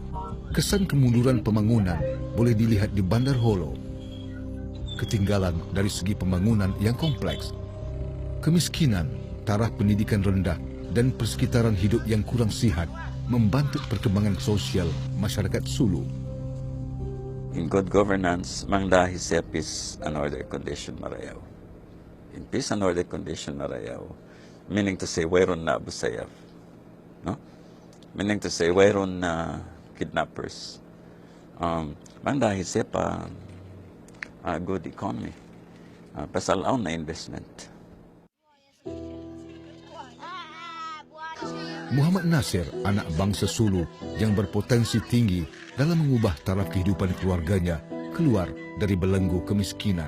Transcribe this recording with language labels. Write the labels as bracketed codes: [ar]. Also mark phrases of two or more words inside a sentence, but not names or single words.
[ms] Kesan kemunduran pembangunan boleh dilihat di Bandar Holo. Ketinggalan dari segi pembangunan yang kompleks, kemiskinan, taraf pendidikan rendah, dan persekitaran hidup yang kurang sihat membantu perkembangan sosial masyarakat Sulu. [en] In good governance, [tsg] mangdahi sa [en] peace and order condition marayaw. In peace and order condition marayaw, meaning to say, [tsg] wayron na Abu Sayyaf. No? [en] Meaning to say, [tsg] wayron na kidnappers. Mangdahi sa pa [en] good economy. [tsg] Pasalaw na investment. [ms] Muhammad Nasir, anak bangsa Sulu yang berpotensi tinggi dalam mengubah taraf kehidupan keluarganya keluar dari belenggu kemiskinan.